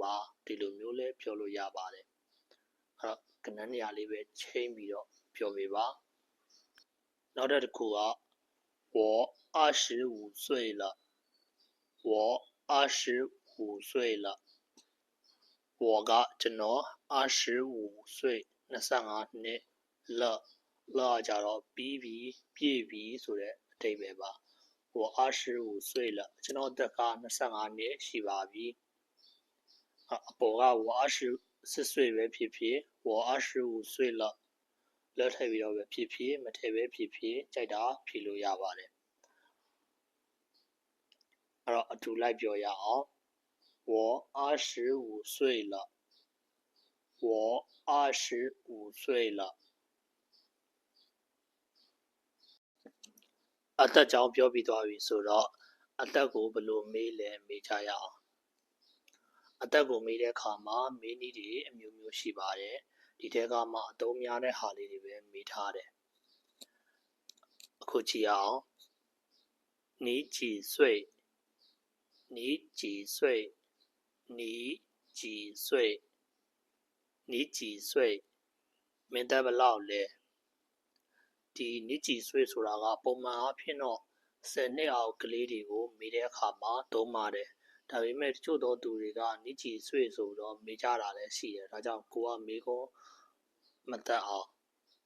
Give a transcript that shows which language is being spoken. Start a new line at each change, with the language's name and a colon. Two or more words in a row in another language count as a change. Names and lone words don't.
Burmese: ပါဒီလိုမျိုးလဲပြောလို့ရပါတယ်အဲ့တော့ကဏ္ဍနေရာလေးပဲချိန်ပြီးတော့ပြောပေးပါ နောက်တစ်ခုက
Chinese: 我25岁了我25岁了我
Burmese: ကကျွန်တော်
Chinese: 25岁
Burmese: 25နှစ်လကြတော့ပြီးပြီဆိုတဲ့အဓိပ္ပာယ်ပါ
Chinese: 我25岁了
Burmese: ကျွန်တော်အသက်က25နှစ်ရှိပါပြီအပေါ်က
Chinese: 我24岁
Burmese: ပဲဖြစ်ဖြစ်
Chinese: 我25岁了
Burmese: လက်ထည့်ပြီးတော့ပဲဖြစ်ဖြစ်မထည့်ပဲဖြစ်ဖြစ်ကြိုက်တာဖြေလို့ရပါတယ် အဲ့တော့အတူလိုက်ပြောရအောင်
Chinese: 我25岁了我25岁了
Burmese: အသက်ကြောင့်ပြောပြီးသွားပြီဆိုတော့အသက်ကိုဘယ်လိုမေးလဲမေးကြရအောင်အသက်ကိုမေးတဲ့အခါမှာမေးနည်းတွေအမျိုးမျိုးရှိပါတယ်ဒီထဲကမှအသုံးများတဲ့ဟာလေးတွေပဲမေးထားတယ် အခုကြည့်အောင်
Chinese: 你几岁你几岁你几岁你几岁
Burmese: မင်းသက်ဘယ်လောက်လဲဒီ
Chinese: 你几岁
Burmese: ဆိုတာကပုံမှန်အဖြစ်တော့10နှစ်အောက်ကလေးတွေကိုမေးတဲ့အခါမှာသုံးပါတယ်ဒါပေမဲ့တချို့သောသူတွေက
Chinese: 你几岁
Burmese: ဆိုတော့မေးကြတာလည်းရှိတယ်ဒါကြောင့်ကိုကမေးခွန်းမသက်အောင်